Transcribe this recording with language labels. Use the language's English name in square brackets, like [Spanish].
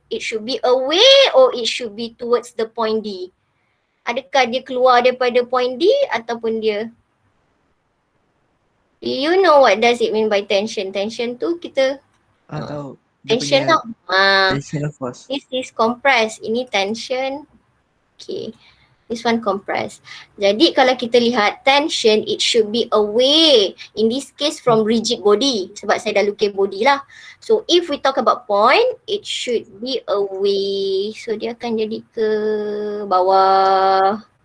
[English] It should be away or it should be towards the point D? [Malay] Adakah dia keluar daripada point D ataupun dia? [English] Do you know what does it mean by tension? [Malay] Tension tu kita tahu. Tension tau. [English] Tension of force. This is compressed. [Malay] Ini [English] tension. Okay. This one compressed. [Malay] Jadi kalau kita lihat tension, [English] it should be away. In this case from rigid body. [Malay] Sebab saya dah lukis body lah. [English] So if we talk about point, it should be away. [Malay] So dia akan jadi ke bawah.